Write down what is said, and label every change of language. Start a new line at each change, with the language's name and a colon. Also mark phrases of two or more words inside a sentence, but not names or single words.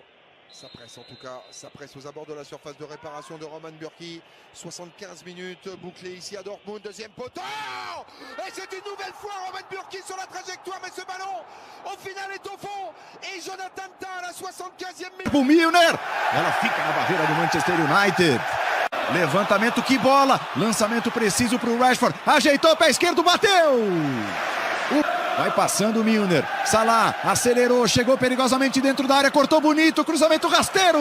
French: Ça presse en tout cas, ça presse aux abords de la surface de réparation de Roman Bürki. 75 minutes bouclées ici à Dortmund, 2e poteau. Et c'est une nouvelle fois Roman Bürki sur la trajectoire, mais ce ballon au final est au fond. Et Jonathan Tah à la 75e minute.
Portuguese: O Milner, ela fica na barreira do Manchester United. Levantamento, que bola, lançamento preciso para o Rashford, ajeitou o pé esquerdo, bateu. Vai passando o Milner, Salah acelerou, chegou perigosamente dentro da área, cortou bonito, cruzamento rasteiro.